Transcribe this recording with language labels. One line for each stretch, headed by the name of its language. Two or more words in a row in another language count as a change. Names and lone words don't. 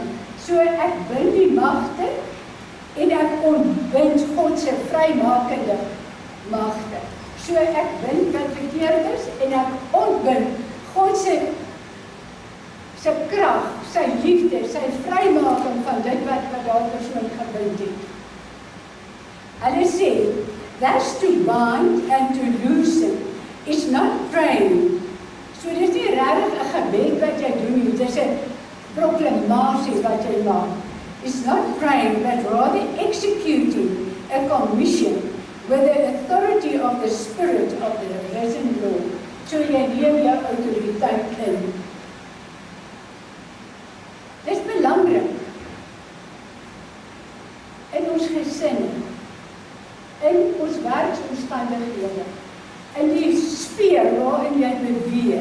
Afrikaans: So ek bind die magte en ek ontbind God se vrymakende magte. So ek bind wat verkeerd is en ek ontbind God se krag, sy liefde, sy vrymaking van dit wat daardie persoon gebind het. Hulle sê,
English: that's to bind and to loosen is not praying.
Afrikaans: So dis nie regtig 'n gebed wat jy doen nie, dis 'n proklamasie wat jy maak.
English: It's not praying, but rather executing a commission with the authority of the Spirit of the risen Lord.
Afrikaans: So jy neem jou autoriteit in. Dis belangrik in ons gesinne, in ons werksomstandighede, in die sfeer waarin jy beweeg.